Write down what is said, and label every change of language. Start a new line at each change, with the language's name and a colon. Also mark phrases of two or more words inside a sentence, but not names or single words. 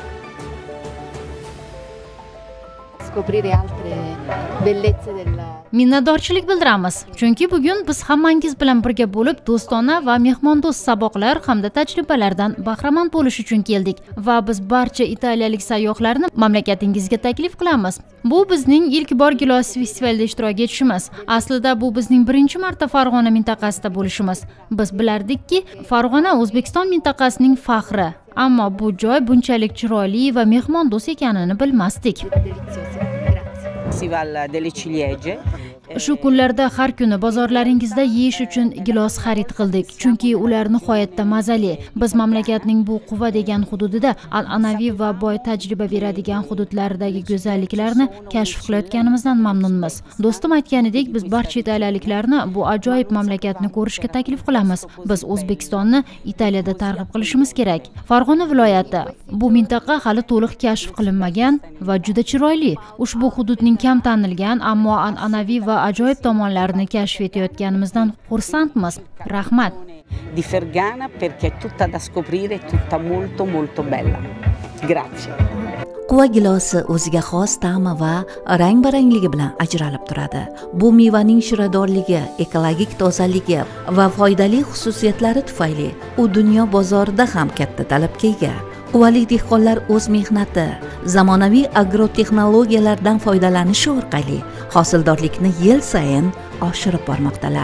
Uzbek: Minnatdorchilik bildiramiz, chunki bugun biz hammangiz bilan birga bo'lib, do'stona va mehmondo'st saboqlar hamda tajribalardan bahramand bo'lish uchun keldik va biz barcha italiyalik sayyohlarni mamlakatingizga taklif qilamiz. Bu bizning ilk bor gilos festivalida ishtirok etishimiz. Aslida bu bizning birinchi marta Farg'ona mintaqasida bo'lishimiz. Biz bilardikki, Farg'ona O'zbekiston mintaqasining faxri, ammo bu joy bunchalik chiroyli va mehmondo'st ekanini bilmasdik.
Italian: Festival delle ciliegie.
Uzbek: Shu kunlarda har kuni bozorlaringizda yeyish uchun gilos xarid qildik, chunki ular nihoyatda mazali. Biz mamlakatning bu Quva degan hududida an'anaviy va boy tajriba beradigan hududlardagi go'zalliklarni kashf qilayotganimizdan mamnunmiz. Do'stim aytganidek, biz barcha italiyaliklarni bu ajoyib mamlakatni ko'rishga taklif qilamiz. Biz O'zbekistonni Italiyada targ'ib qilishimiz kerak. Farg'ona viloyati bu mintaqa hali to'liq kashf qilinmagan va juda chiroyli. Ushbu hududning kam tanilgan, ammo an'anaviy va ajoyib tomonlarini kashf etayotganimizdan xursandmiz. Rahmat.
Italian: Di Fergana perché è tutta da scoprire, tutta molto bella. Grazie.
Uzbek: Quva gilosi o'ziga xos ta'mi va rang-barangligi bilan ajralib turadi. Bu mevaning shiradorligi, ekologik tozaligi va foydali xususiyatlari tufayli u dunyo bozorida ham katta talabga ega. Quvalik dehqonlar o'z mehnati, zamonaviy agrotexnologiyalardan foydalanishi orqali hosildorlikni yil sayin oshirib bormoqdalar.